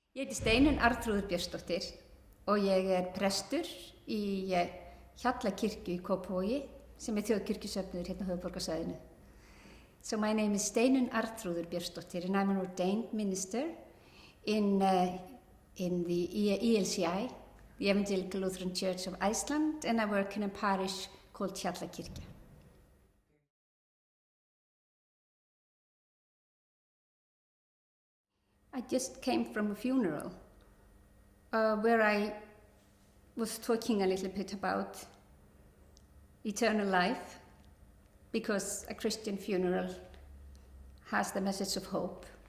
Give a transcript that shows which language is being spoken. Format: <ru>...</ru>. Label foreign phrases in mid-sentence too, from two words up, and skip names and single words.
<is>Ég heiti Steinlinn Bjornsdóttir og ég prestur í Hjallakirkju í Kópavogi sem þjóðkirkjusöfnuður hérna á höfuðborgarsvæðinu.</is> <en>So my name is Steinlinn Bjornsdóttir and I'm an ordained minister in the ELCI, the Evangelical Lutheran Church of Iceland, and I work in a parish called Hjallakirkja. I just came from a funeral where I was talking a little bit about eternal life, because a Christian funeral has the message of hope.</en>